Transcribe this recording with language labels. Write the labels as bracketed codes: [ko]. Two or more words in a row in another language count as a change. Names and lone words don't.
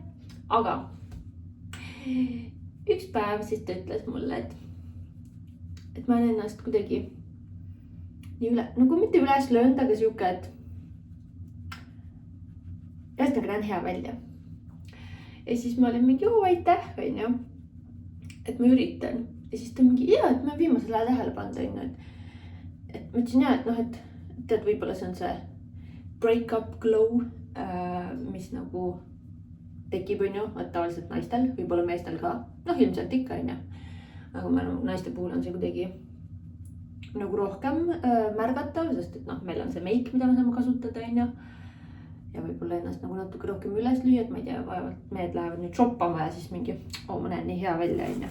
[et] Aga üks päev siis ta ütles mulle, et ma olen ennast kuidagi nii nagu mitte üles löönud, aga siuke, et ühesõnaga näen hea välja. Ja siis ma olin mingi, aitäh, on ju, et ma üritan. Ja siis ta mingi, et ma viimasel ajal tähele pannud, on ju, et ma ütlesin et noh, et tead, võib-olla see on see [en] break-up glow, [et] mis nagu tekib, on ju, et tavaliselt naistel, võib-olla meestel ka, noh, ilmselt ikka, on ju. Aga ma naiste puhul on see kuidagi nagu rohkem märgatav, sest et noh, meil on see meik, mida me saame kasutada, on ju. Ja võib-olla ennast nagu natuke rohkem üles lüüa, et ma ei tea, vaevalt mehed lähevad nüüd shoppama ja siis mingi, ma näen nii hea välja, on ju.